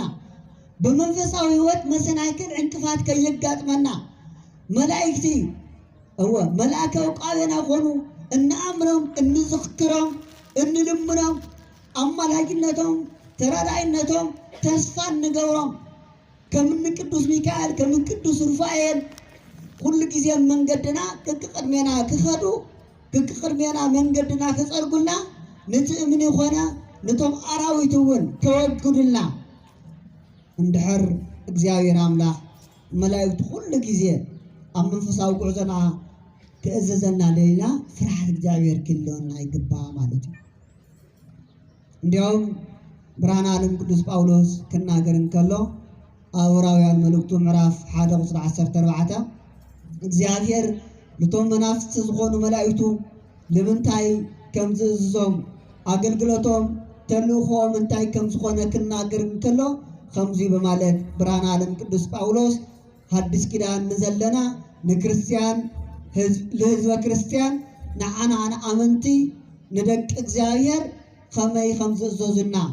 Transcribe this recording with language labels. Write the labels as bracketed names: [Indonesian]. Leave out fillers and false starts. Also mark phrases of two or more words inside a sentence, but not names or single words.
[Tigrinya] በመንፈሳዊ ህይወት መሰናክል ዕንቅፋት ከየጋጥመና መላእክቲ እወ መላእካዊ ቃልና ኮኑ እንኣምኖም እንዝክሮም እንልምኖም ኣማላጅነቶም ተራዳይነቶም ተስፋ ንገብሮም ከምን ቅዱስ ሚካኤል ከምን ቅዱስ ሩፋኤል ኩሉ ጊዜ መንገድና ከቅድሜና ክኸዱ ከቅድሜና መንገድና ከጸርጉልና ንትእምን ይኾነ ነቶም አራዊቱን ከወግዱልና እንድሕር እግዚአብሔር አምላክ መላእክቱ ሁሉ ጊዜ ኣብ መንፈሳዊ ጉዕዞና ከእዘዘና ለይና ፍርሃት እግዚአብሔር ክህልወና ይግባእ ማለት እዩ። እንዲያውም ብርሃነ ዓለም ቅዱስ ጳውሎስ ክናገር እንከሎ ኣብ ዕብራውያን መልእክቱ ምዕራፍ 1 ቁጽሪ 14 እግዚአብሔር ነቶም መናፍስቲ ዝኾኑ መላእክቱ ንምንታይ ከም ዝእዝዞም አገልግሎቶም ተልእኾም እንታይ ከም ዝኾነ ክናገር እንከሎ ከምዚ በማለት ብርሃነ ዓለም ቅዱስ ጳውሎስ ሐዲስ ኪዳን ንዘለና ንክርስቲያን ለህዝበ ክርስቲያን ንዓና አመንቲ ንደቅ እግዚአብሔር ከመይ ከም ዝእዘዙና